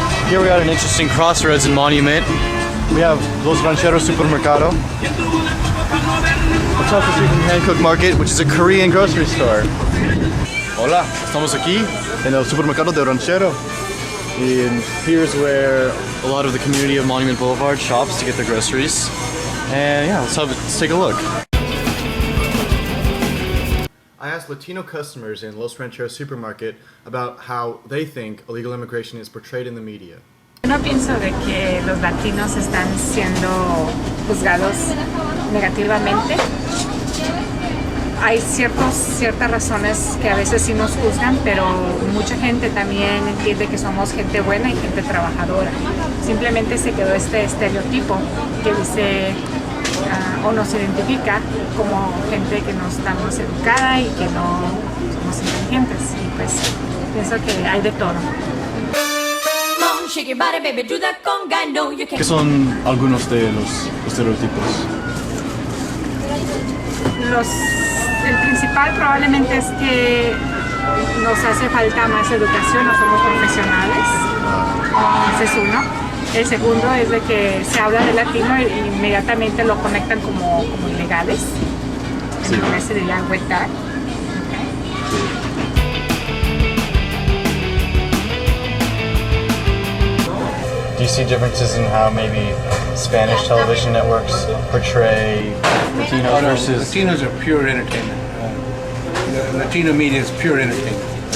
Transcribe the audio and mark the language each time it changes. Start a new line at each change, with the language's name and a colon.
English: Here we are at an interesting crossroads in Monument. We have Los Rancheros Supermercado. Across the street from Hancock Market, which is a Korean grocery store.
Spanish: Hola, estamos aquí en el Supermercado de Ranchero.
English: And here's where a lot of the community of Monument Boulevard shops to get their groceries. And yeah, let's take a look. I asked Latino customers in Los Rancheros Supermarket about how they think illegal immigration is portrayed in the media.
Spanish: No pienso de que los latinos están siendo juzgados negativamente. Hay ciertas razones que a veces sí nos juzgan, pero mucha gente también entiende que somos gente buena y gente trabajadora. Simplemente se quedó este estereotipo que dice o nos identifica como gente que no estamos educada y que no somos inteligentes. Y pues pienso que hay de todo. ¿Qué son algunos de los estereotipos? El principal probablemente es que nos hace falta más educación, no somos profesionales. Ese es uno. El segundo es de que se habla de latino e inmediatamente lo conectan como ilegales. En inglés se diría wet tag.
English: Do you see differences in how maybe Spanish television networks portray Latinos versus... Latinos are pure entertainment. The Latino media is pure entertainment.